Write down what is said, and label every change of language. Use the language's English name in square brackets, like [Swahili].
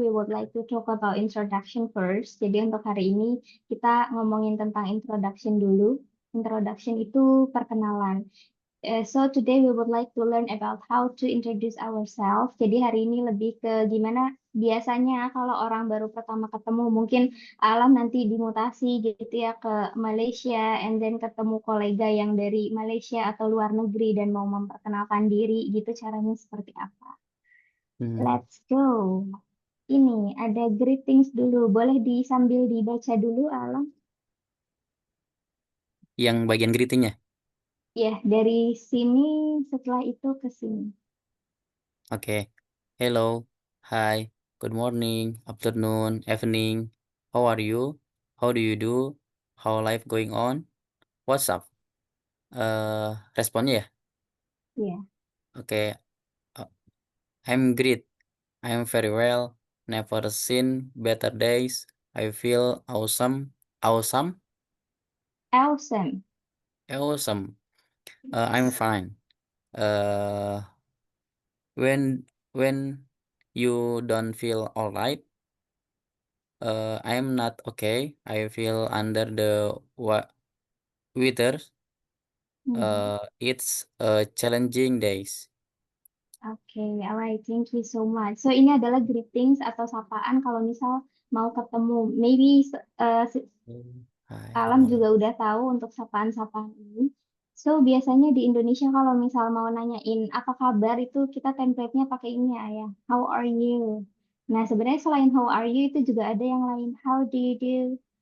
[English] We would like to talk about introduction first. [Indonesian] Jadi untuk hari ini kita ngomongin tentang introduction dulu. Introduction itu perkenalan. [English] So today we would like to learn about how to introduce ourselves. [Indonesian] Jadi hari ini lebih ke gimana biasanya kalau orang baru pertama ketemu, mungkin Alam nanti dimutasi gitu ya ke Malaysia, and then ketemu kolega yang dari Malaysia atau luar negeri dan mau memperkenalkan diri gitu, caranya seperti apa? Hmm, [English] Let's go. [Indonesian] Ini ada greetings dulu. Boleh sambil dibaca dulu, Alam? yang bagian greetingnya. Ya, dari sini setelah itu ke sini. Oke. [English] Hello, hi, good morning, afternoon, evening. How are you? How do you do? How life going on? What's up? [Indonesian] Responnya ya. Ya. [English] Oke. uh, I'm great. I'm very well. Never seen better days. I feel awesome. Awesome. Awesome. Awesome. I'm Yes. fine. Uh, when you don't feel alright, I'm not okay. I feel under the weather. Hmm. It's challenging days. Oke, alright, thank you so much. [Indonesian] So ini adalah greetings atau sapaan kalau misal mau ketemu. [English] Maybe Hi, good [Indonesian] Alam juga udah tahu untuk sapaan-sapaan ini. So biasanya di Indonesia kalau misal mau nanyain apa kabar itu kita template-nya pakai ini ya. [English] How are you? [Indonesian] Nah sebenarnya selain how are you itu juga ada yang lain. [English] How do you do?